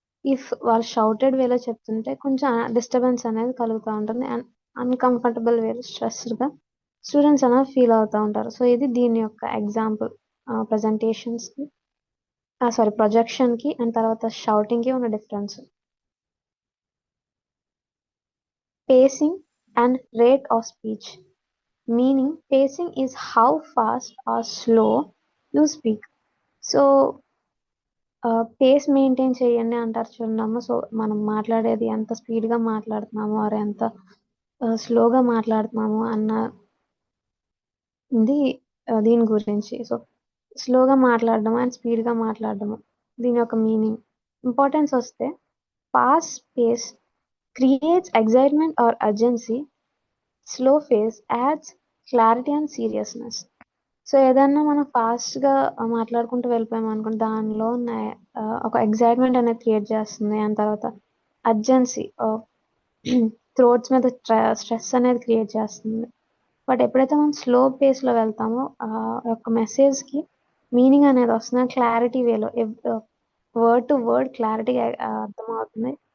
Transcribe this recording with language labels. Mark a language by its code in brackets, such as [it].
[te] If వాళ్ళు shouted వేలో చెప్తుంటే కొంచెం డిస్టర్బెన్స్ అనేది కలుగుతూ ఉంటుంది అండ్ అన్కంఫర్టబుల్ వేలో స్ట్రెస్డ్గా స్టూడెంట్స్ అనేది ఫీల్ అవుతూ ఉంటారు. సో ఇది దీని యొక్క ఎగ్జాంపుల్. ప్రజెంటేషన్స్కి ప్రొజెక్షన్కి అండ్ తర్వాత షౌటింగ్కి ఉన్న difference. [en] Pacing and rate of speech. Meaning pacing is how fast or slow you speak. [te] So face maintain చేయండి అంటారు చూడమ్మా. సో మనం మాట్లాడేది ఎంత స్పీడ్గా మాట్లాడుతున్నాము ఆర్ ఎంత స్లోగా మాట్లాడుతున్నాము అన్న దీని గురించి. సో స్లోగా మాట్లాడడం అండ్ స్పీడ్గా మాట్లాడడము దీని యొక్క మీనింగ్. ఇంపార్టెన్స్ వస్తే [en] Fast pace creates excitement or urgency. Slow pace adds clarity and seriousness. [te] So ఏదన్నా మనం ఫాస్ట్గా మాట్లాడుకుంటూ వెళ్ళిపోయాం అనుకోండి, దానిలో ఉన్న ఒక ఎగ్జైట్మెంట్ అనేది క్రియేట్ చేస్తుంది. అండ్ తర్వాత అర్జెన్సీ, థ్రోట్స్ మీద స్ట్రెస్ అనేది క్రియేట్ చేస్తుంది. బట్ ఎప్పుడైతే మనం స్లో పేస్లో వెళ్తామో ఆ యొక్క మెసేజ్కి మీనింగ్ అనేది వస్తుంది, క్లారిటీ వేలో వర్డ్ టు వర్డ్ క్లారిటీగా అర్థమవుతుంది.